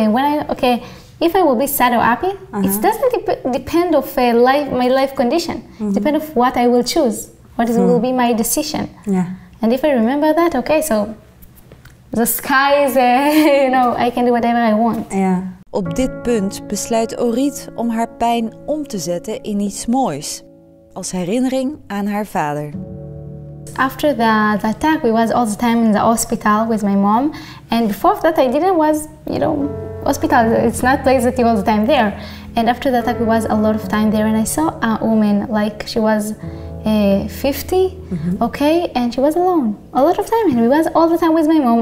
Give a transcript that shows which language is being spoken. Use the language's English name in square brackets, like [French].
[English] And when if I will be sad or happy, it doesn't depend of my life condition. It depends of what I will choose. What will be my decision. Yeah. And if I remember that, so the sky is, I can do whatever I want. Yeah. [Dutch] Op dit punt besluit Orit om haar pijn om te zetten in iets moois. Als herinnering aan haar vader. [English] After the attack, we was all the time in the hospital with my mom. And before that, I didn't was, hospital. It's not place that you all the time there. And after the attack, we was a lot of time there. And I saw a woman, like she was 50, and she was alone a lot of time. And we was all the time with my mom.